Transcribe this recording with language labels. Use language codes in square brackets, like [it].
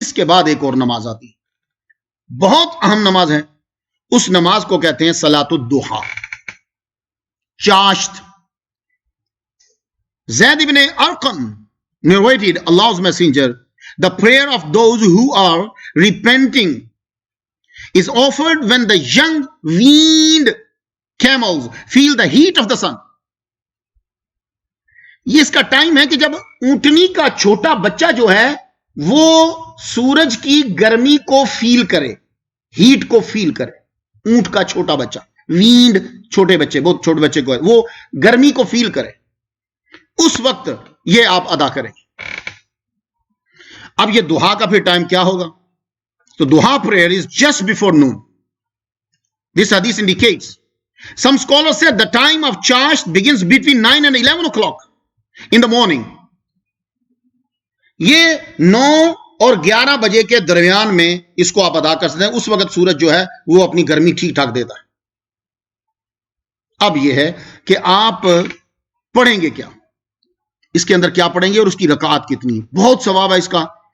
[ur] اس کے بعد ایک اور نماز آتی ہے, بہت اہم نماز ہے. اس نماز کو کہتے ہیں صلاۃ الضحیٰ, چاشت. [en] زید ابن ارقم narrated Allah's messenger, the prayer of those who are repenting is offered when the young weaned camels feel the heat of the sun. [ur] یہ اس کا ٹائم ہے کہ جب اونٹنی کا چھوٹا بچہ جو ہے وہ سورج کی گرمی کو فیل کرے, ہیٹ کو فیل کرے. اونٹ کا چھوٹا بچہ, وینڈ چھوٹے بچے, بہت چھوٹے بچے کو ہے, وہ گرمی کو فیل کرے, اس وقت یہ آپ ادا کریں. اب یہ دعا کا پھر ٹائم کیا ہوگا؟ تو دعا [en] prayer is just before noon. This hadith indicates. Some scholars said the time of Chasht begins between 9 and 11 o'clock in the morning. [ur] یہ 9 اور 11 بجے کے درمیان میں اس کو آپ ادا کر سکتے ہیں. اس وقت سورج جو ہے وہ اپنی گرمی ٹھیک ٹھاک دیتا ہے. اب یہ ہے کہ آپ پڑھیں گے کیا, اس کے اندر کیا پڑھیں گے اور اس کی رکعات کتنی ہے. بہت ثواب ہے اس کا.